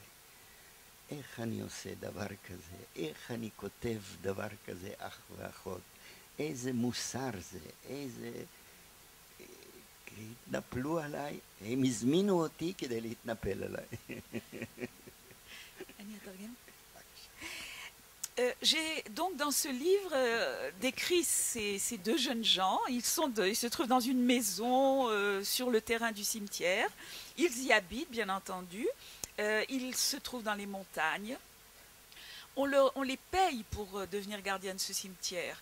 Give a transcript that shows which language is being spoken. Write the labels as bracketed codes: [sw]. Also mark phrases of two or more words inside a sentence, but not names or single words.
[he] איך אני עושה דבר כזה? איך אני כותב דבר כזה, אח ואחות? איזה מוסר זה? איזה... התנפלו עליי, הם הזמינו אותי כדי להתנפל עליי. אני אתרגם? [fr] J'ai donc dans ce livre décrit ces deux jeunes gens. Ils se trouvent dans une maison sur le terrain du cimetière. Ils y habitent, bien entendu. Ils se trouvent dans les montagnes. On les paye pour devenir gardiens de ce cimetière.